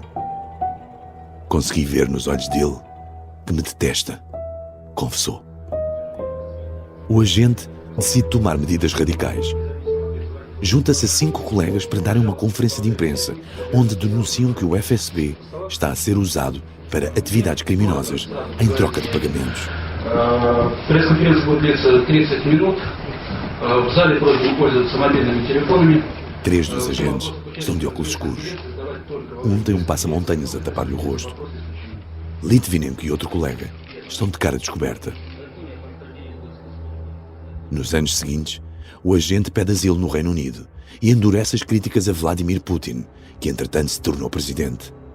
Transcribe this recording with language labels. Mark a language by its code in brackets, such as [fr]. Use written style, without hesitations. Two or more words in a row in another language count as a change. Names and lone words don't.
[pt] Consegui ver nos olhos dele que me detesta, confessou. O agente decide tomar medidas radicais. Junta-se a 5 colegas para darem uma conferência de imprensa, onde denunciam que o FSB está a ser usado para atividades criminosas em troca de pagamentos. [ru] Пресс-конференция будет длиться 30 минут. В зале просьба пользоваться мобильными телефонами. [pt] 3 dos agentes estão de óculos escuros. Um tem um passa-montanhas a tapar-lhe o rosto. Litvinenko e outro colega estão de cara descoberta. Nos anos seguintes, o agente pede asilo no Reino Unido e endurece as críticas a Vladimir Putin, que entretanto se tornou presidente.